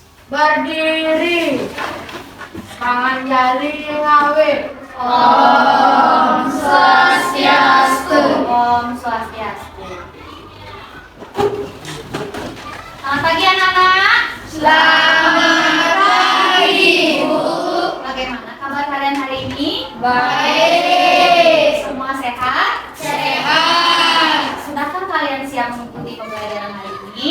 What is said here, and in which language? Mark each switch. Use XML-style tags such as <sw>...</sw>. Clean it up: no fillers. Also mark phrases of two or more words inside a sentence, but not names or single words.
<id>Berdiri, tangan jari ngawit.</id> <sa>Om Swastiastu. Om Swastiastu.</sa> <id>Selamat pagi anak-anak. Selamat pagi, Bu. Bagaimana kabar kalian hari ini? Baik. Semua sehat? Sehat. Sudahkah kalian siap mengikuti pembelajaran hari ini?</id>